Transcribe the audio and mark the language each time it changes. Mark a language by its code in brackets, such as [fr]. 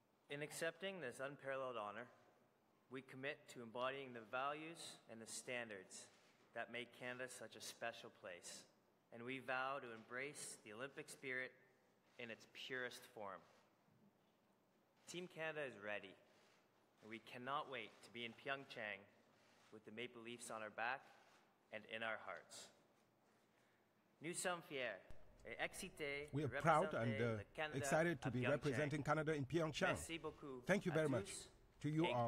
[en] In accepting this unparalleled honor, we commit to embodying the values and the standards that make Canada such a special place, and we vow to embrace the Olympic spirit in its purest form. Team Canada is ready, and we cannot wait to be in Pyeongchang with the Maple Leafs on our back and in our hearts. [fr] Nous sommes fiers et excités. [en] We are proud and excited to be representing Canada in Pyeongchang. [fr] Merci beaucoup. [en] Thank you very much to you all.